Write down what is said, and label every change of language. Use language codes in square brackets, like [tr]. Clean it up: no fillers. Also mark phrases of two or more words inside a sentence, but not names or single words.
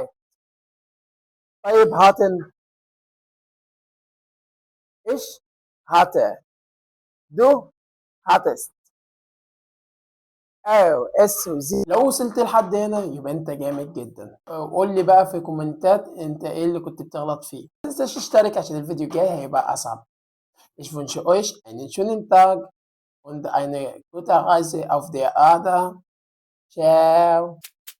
[de] طيب hatten ich hatte, du hattest, er es sie. [ar] لو وصلت لحد هنا يبقى أنت جامد جدا. قول لي بقى في كومنتات أنت إيه اللي كنت بتغلط فيه. ما تنساش تشترك عشان الفيديو الجاي هيبقى أصعب. [de] Ich wünsche euch einen schönen Tag und eine gute Reise auf der Erde. Ciao.